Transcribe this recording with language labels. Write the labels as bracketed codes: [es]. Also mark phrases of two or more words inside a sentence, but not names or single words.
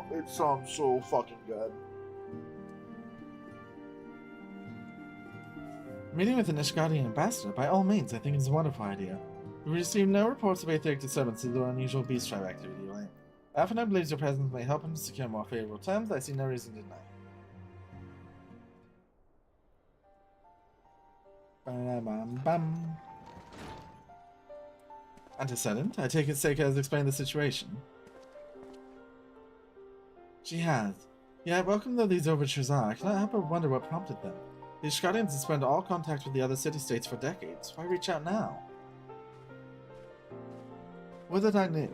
[en] It sounds so fucking good. Meeting with the Nishgardhian ambassador, by all means, I think it's a wonderful idea. We received no reports of aetheric disturbances or unusual beast tribe activity. Alphinaud believes your presence may help him to secure more favorable terms. I see no reason to deny. Ba-bam-bam. Antecedent? I take it Seika has explained the situation. She has. Yet, welcome though these overtures are, I cannot help but wonder what prompted them. These Nishgardhians suspend all contact with the other city-states for decades. Why reach out now? Would that I knew.